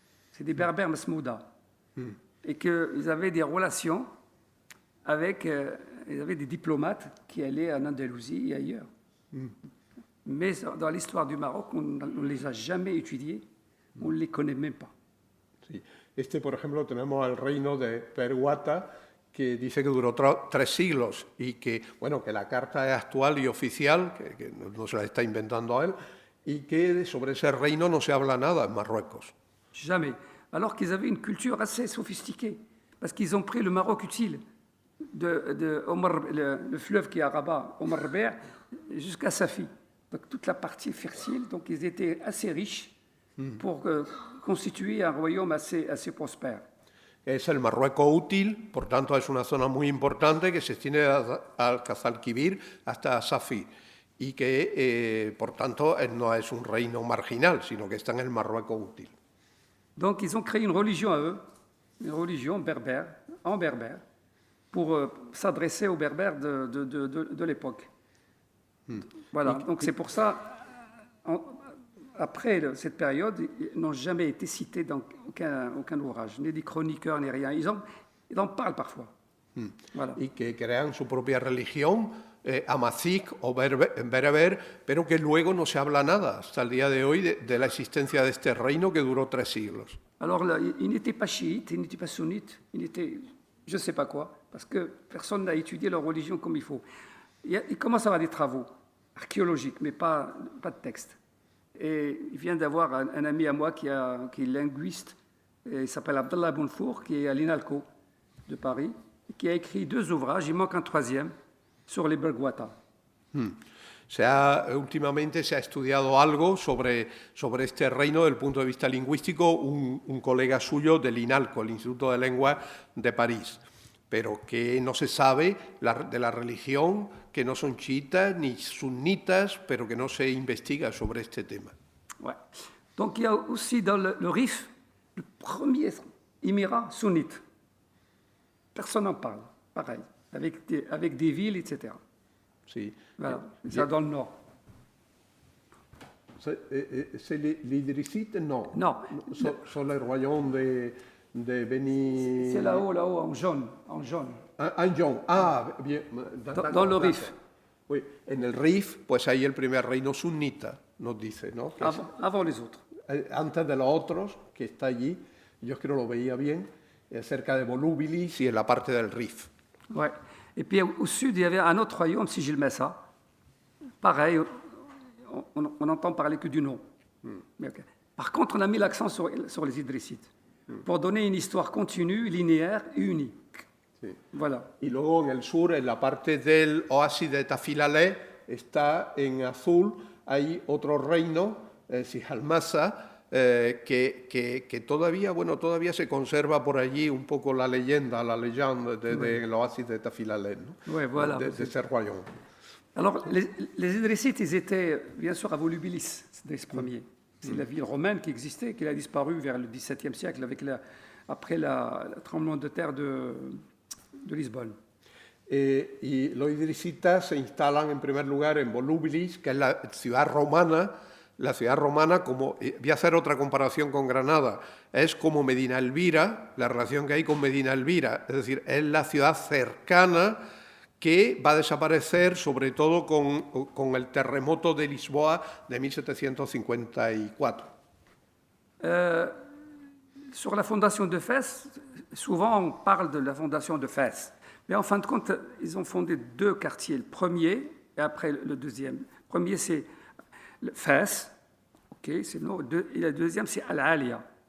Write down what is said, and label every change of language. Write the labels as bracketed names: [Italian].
[French] C'est des Berbères Masmouda. Et qu'ils avaient des relations avec, ils avaient des diplomates qui allaient en Andalousie et ailleurs. Mais dans l'histoire du Maroc, on ne les a jamais étudiés, on ne les connaît même pas. [Spanish] Sí. Por ejemplo, tenemos el reino de Peruata, que dice que duró 3 siglos y que, bueno, que la carta es actual y oficial, que no se la está inventando a él, y que sobre ese reino no se habla nada en Marruecos. [French] Jamais. Alors qu'ils avaient une culture assez sophistiquée, parce qu'ils ont pris le Maroc utile, de Omar, le fleuve qui est à Rabat, Omar Ber, jusqu'à Safi. Donc toute la partie fertile, donc ils étaient assez riches pour constituer un royaume assez prospère. [Spanish] Es el Marruecos útil, por tanto es una zona muy importante que se extiende al Guadalquivir hasta Safi y que, por tanto, no es un reino marginal, sino que está en el Marruecos útil. [French] Donc ils ont créé une religion à eux, une religion berbère, en berbère, pour s'adresser aux berbères de l'époque. Voilà, donc c'est pour ça, après cette période, ils n'ont jamais été cités dans aucun ouvrage, ni des chroniqueurs, ni rien. Ils en parlent parfois. Voilà. [Spanish] Y que crean su propia religión, amazic o bereber, pero que luego no se habla nada hasta el día de hoy de la existencia de este reino que duró 3 siglos. [French] Alors, là, ils n'étaient pas chiites, ils n'étaient pas sunnites, ils étaient je ne sais pas quoi, parce que personne n'a étudié leur religion comme il faut. Il commence à avoir des travaux archéologiques, mais pas de texte. Et il vient d'avoir un ami à moi qui est linguiste, et il s'appelle Abdallah Bounfour, qui est à l'INALCO de Paris, et qui a écrit 2 ouvrages, il manque un 3e, sur les Bergwata. [Spanish] Últimamente se ha estudiado algo sobre este reino desde el punto de vista lingüístico, un colega suyo del INALCO, el Instituto de Lengua de París, pero que no se sabe de la religión, que no son chiitas ni sunnitas, pero que no se investiga sobre este tema. [French] Ouais. Donc il y a aussi dans le Rif, le premier émirat sunnite. Personne n'en parle, pareil, avec des villes, etc. [Spanish] Sí. [French] Voilà, ça dans le nord. C'est l'Idrissite? Non. Non. Sur le royaume de Beni... C'est là-haut, en jaune. En jaune. En jaune. Ah, bien. Dans le Rif. [Spanish] Oui, en el Rif, pues hay el primer reino sunnita, nos dice, ¿no? [French] Avant les autres. [Spanish] Antes de los otros, que está allí, yo creo que lo veía bien, cerca de Volubilis y en la parte del Rif. [French] Ouais. Et puis au sud, il y avait un autre royaume, Sigil Messa. Pareil, on n'entend parler que du nom. Mais okay. Par contre, on a mis l'accent sur les Idrissites pour donner une histoire continue, linéaire et unique. [Spanish] Sí. [French] Voilà. [Spanish] Y luego en el sur, en la parte del oasis de Tafilaleh, está en azul, hay otro reino, Sijalmasa, que todavía se conserva por allí un poco la leyenda del oasis de Tafilaleh, ¿no? [French] Ouais, voilà. [Spanish] de ese royaume. [French] Alors, les Idrissites, ils étaient bien sûr à Volubilis, c'était ce premier. C'est la ville romaine qui existait, qui a disparu vers le XVIIe siècle après le tremblement de terre de Lisbonne. [Spanish] Y los idrisitas se instalan en primer lugar en Volubilis, que es la ciudad romana. La ciudad romana, como voy a hacer otra comparación con Granada, es como Medina Elvira, la relación que hay con Medina Elvira, es decir, es la ciudad cercana que va a desaparecer sobre todo con el terremoto de Lisboa de 1754. [French] Sur la fondation de Fès, souvent on parle de la fondation de Fès, mais en fin de compte, ils ont fondé 2 quartiers, le premier et après le deuxième. Le premier, c'est Fès, okay, c'est et le deuxième, c'est Al-Alia.